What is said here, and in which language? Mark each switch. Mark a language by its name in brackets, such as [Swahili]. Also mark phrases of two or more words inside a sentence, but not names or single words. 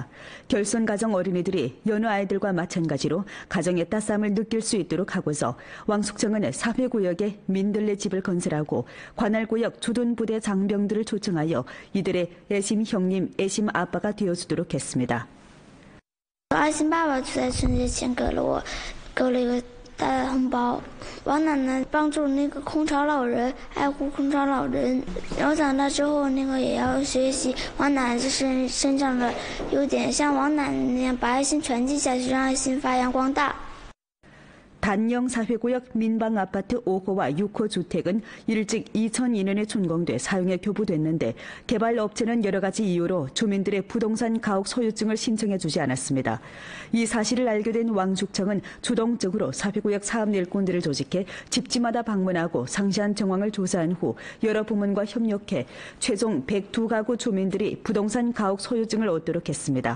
[Korean] 결손가정 어린이들이 여느 아이들과 마찬가지로 가정의 따스함을 느낄 수 있도록 하고서 왕숙청은 사회구역에 민들레 집을 건설하고 관할구역 주둔부대 장병들을 초청하여 이들의 애심 형님, 애심 아빠가 되어주도록 했습니다. [Chinese] 爱心爸爸就在春节前给了一个大红包。王奶奶帮助那个空巢老人，爱护空巢老人。然后长大之后，也要学习王奶奶身上的优点，像王奶奶那样把爱心传递下去，让爱心发扬光大。 [Korean] 단영사회구역 민방아파트 5호와 6호 주택은 일찍 2002년에 준공돼 사용에 교부됐는데 개발업체는 여러 가지 이유로 주민들의 부동산 가옥 소유증을 신청해주지 않았습니다. 이 사실을 알게 된 왕숙청은 주동적으로 사회구역 사업 일꾼들을 조직해 집집마다 방문하고 상세한 정황을 조사한 후 여러 부문과 협력해 최종 102가구 주민들이 부동산 가옥 소유증을 얻도록 했습니다.